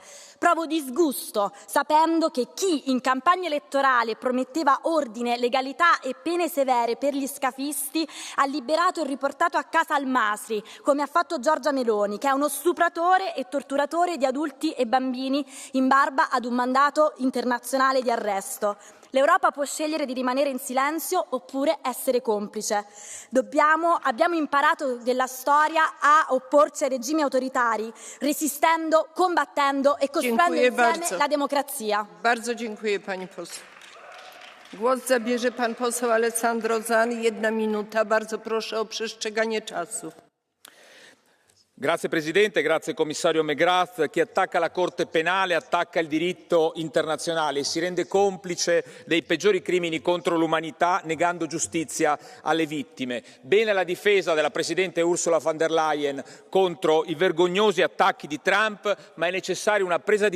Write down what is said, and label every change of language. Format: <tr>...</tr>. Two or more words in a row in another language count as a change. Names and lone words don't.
<it>Provo disgusto sapendo che chi in campagna elettorale prometteva ordine, legalità e pene severe per gli scafisti ha liberato e riportato a casa al-Masri, come ha fatto Giorgia Meloni, che è uno stupratore e torturatore di adulti e bambini in barba ad un mandato internazionale di arresto. L'Europa può scegliere di rimanere in silenzio oppure essere complice. Abbiamo imparato della storia a opporci ai regimi autoritari, resistendo, combattendo e costruendo insieme la democrazia.</it> <pl>Bardzo dziękuję pani poseł. Głos zabierze pan poseł Alessandro Zan, 1 minuta. Bardzo proszę o przestrzeganie czasu.</pl> <it>Grazie Presidente, grazie Commissario McGrath. Chi attacca la Corte Penale attacca il diritto internazionale e si rende complice dei peggiori crimini contro l'umanità negando giustizia alle vittime. Bene la difesa della Presidente Ursula von der Leyen contro i vergognosi attacchi di Trump, ma è necessaria una presa</it>